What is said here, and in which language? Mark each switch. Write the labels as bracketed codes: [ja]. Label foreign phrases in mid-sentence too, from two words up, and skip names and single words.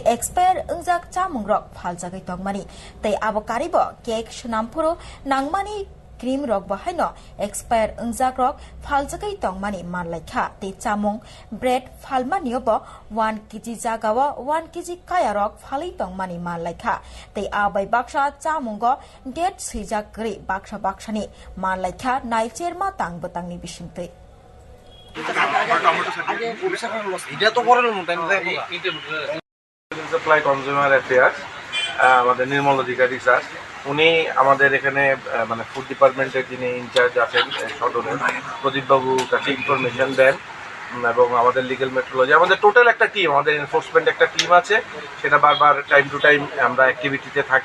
[trp] expire ungjak chamungrok phaljagai tongmani tei abokaribo cake shnamphuro nangmani cream rok bahaino expire ungjak rok phaljagai tongmani malaikha tei chamung bread phalmaniobo 1 kg jagao 1 kg kaya rok phalai tongmani malaikha tei abai baksa chamungo date sijak gri baksa baksani malaikha naicherma tangbotangni bisingtei [en] supply consumer affairs [bn] আমাদের নির্মল অধিকারী স্যার, উনি আমাদের এখানে মানে [en] food department's [bn] যিনি ইনচার্জ আছেন সদরের প্রদীপবাবু কাছে ইনফরমেশন দেন এবং আমাদের [en] legal metrology [bn] আমাদের টোটাল একটা টিম, আমাদের এনফোর্সমেন্ট একটা টিম আছে, সেটা বারবার [en] time to time [bn] আমরা অ্যাক্টিভিটিতে থাকি।